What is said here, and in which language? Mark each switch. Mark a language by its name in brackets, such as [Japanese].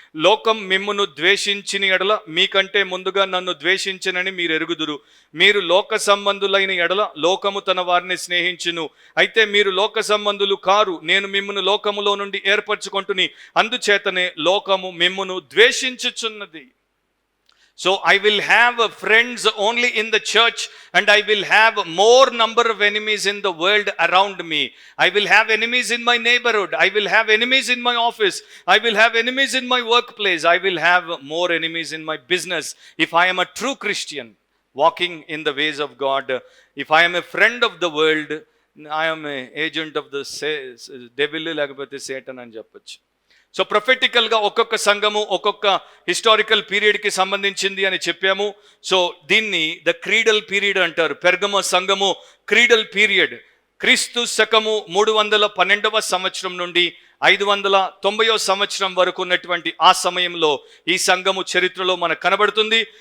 [Telugu] లోకం మిమ్మును ద్వేషించిన ఎడల మీకంటే ముందుగా నన్ను ద్వేషించనని మీరు ఎరుగుదురు. మీరు లోక సంబంధులైన ఎడల లోకము తన వారిని స్నేహించును. అయితే మీరు లోక సంబంధులు కారు, నేను మిమ్మును లోకములో నుండి ఏర్పరచుకుంటుని, అందుచేతనే లోకము మిమ్మును ద్వేషించుచున్నది. [English] So I will have friends only in the church, and I will have more number of enemies in the world around me. I will have enemies in my neighborhood. I will have enemies in my office. I will have enemies in my workplace. I will have more enemies in my business. If I am a true Christian, walking in the ways of God, if I am a friend of the world, I am a agent of the devil, [Telugu] లేకపోతే Satan అని చెప్పొచ్చు. So ప్రొఫెటికల్గా ఒక్కొక్క సంఘము ఒక్కొక్క historical పీరియడ్కి సంబంధించింది అని చెప్పాము. So దీన్ని ద క్రీడల్ పీరియడ్ అంటారు. పెర్గమ సంఘము క్రీడల్ పీరియడ్ క్రీస్తు శకము 312వ సంవత్సరం నుండి 590వ సంవత్సరం వరకు ఉన్నటువంటి ఆ సమయంలో ఈ సంఘము చరిత్రలో మనకు కనబడుతుంది.